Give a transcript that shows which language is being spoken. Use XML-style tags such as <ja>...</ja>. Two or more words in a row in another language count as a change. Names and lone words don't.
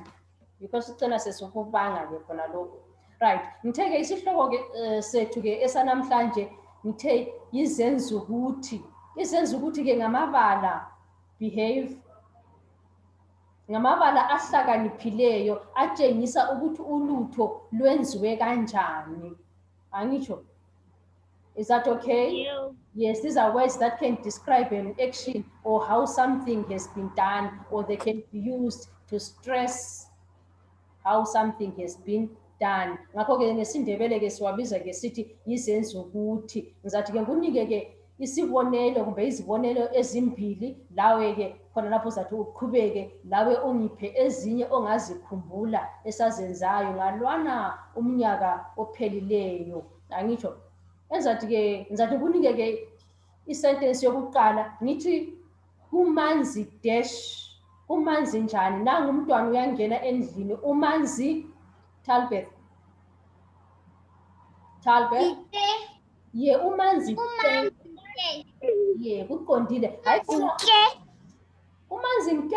<nd>Because sicela sesokubanga ke khona lokhu. Right, ngithe ke isihloko ke sethu ke esanamhlanje ngithe izenzukuthi. Izenzukuthi ke ngamabala behave. Ngamabala ahlakaniphileyo atshengisa ukuthi ulutho lwenziwe kanjani. Angisho.</nd> <en>Is that okay? Yeah. Yes, these are words that can describe an action or how something has been done, or they can be used to stress how something has been done.</en> <nd>Ngakho ke ngesindebele ke siwabiza ke sithi izenzukuthi. Ngizathi ke ngunike ke isibonelo kumbe izibonelo ezimbili, lawe ke khona lapho uzathi uqhubeke lawe ungiphe ezinye ongazikhumbula esazenzayo ngalwana umnyaka ophelileyo. Angitsho. Enzathi ke ngizathi kunike ke isentence yokuqala ngithi kumanzi dash. Umanzi njani? Nangu umntwana uyangena endlini. Umanzi Talbeth. Ye umanzi ke. Ye kuqondile. Hayi umanzi nke.</nd>